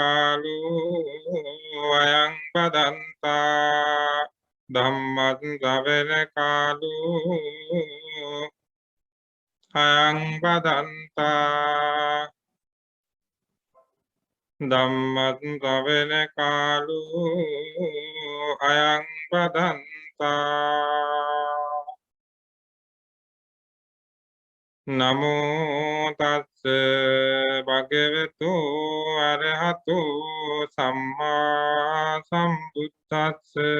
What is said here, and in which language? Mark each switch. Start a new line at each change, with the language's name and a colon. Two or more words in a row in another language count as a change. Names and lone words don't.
Pali: කාලෝ අයං බදන්තා ධම්මත් සවන කාලෝ අයං බදන්තා ධම්මත් සවන කාලෝ අයං බදන්තා. නමෝ තස්ස භගවතු අරහතු සම්මා සම්බුද්දස්ස.